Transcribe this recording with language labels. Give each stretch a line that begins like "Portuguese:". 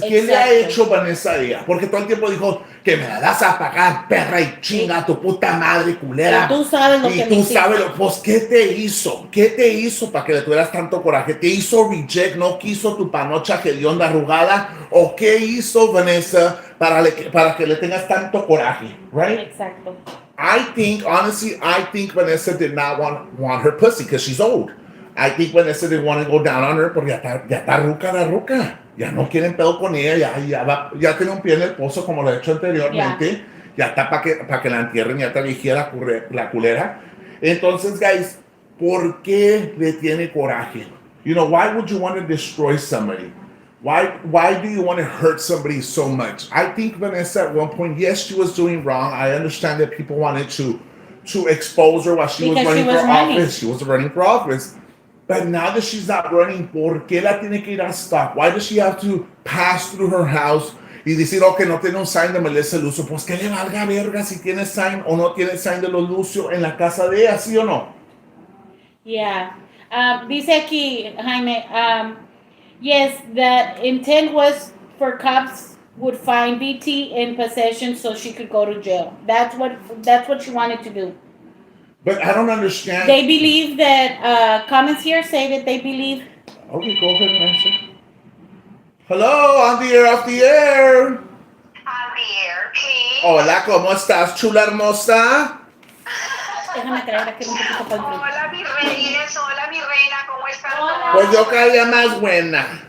Spanish: ¿Qué le ha hecho Vanessa a ella? Porque todo el tiempo dijo que me la das a pagar, perra, y chinga tu puta madre, culera. Y tú sabes lo que tú sabes pues, ¿qué te hizo? ¿Qué te hizo para que le tuvieras tanto coraje? ¿Te hizo reject? ¿No quiso tu panocha hedionda arrugada? ¿O qué hizo Vanessa para que le tengas tanto coraje?
English: Right?
Spanish: Exacto.
English: Honestly, I think Vanessa did not want her pussy because she's old. I think Vanessa didn't want to go down on her
Spanish: porque ya está ruca la ruca. Ya no quieren pedo con ella, ya tiene un pie en el pozo como lo he hecho anteriormente. Ya está para que la entierren, ya está vigía la culera. Entonces, guys, ¿por qué le tiene coraje?
English: You know, why would you want to destroy somebody? Why do you want to hurt somebody so much? I think Vanessa at one point, yes, she was doing wrong. I understand that people wanted to expose her while she was running for office. She was running for office. But now that she's not running,
Spanish: ¿por qué la tiene que ir a stop?
English: Why does she have to pass through her house
Spanish: y decir, ok, no tiene un sign de Melissa Lucio? Pues que le valga verga si tiene sign o no tiene sign de los Lucio en la casa de ella, ¿sí o no?
English: Yeah.
Spanish: Dice aquí,
English: Jaime, yes, the intent was for cops would find BT in possession so she could go to jail. That's what she wanted to do. But I don't understand. They believe that comments here say that they believe. Okay, go ahead and answer. Hello, on the air, off the air. On the air, please.
Spanish: Hola, ¿cómo estás, chula hermosa? Déjame traer aquí un poquito para el Hola, mi reyes, hola, mi reina, ¿cómo están todos? Pues yo cada día más buena.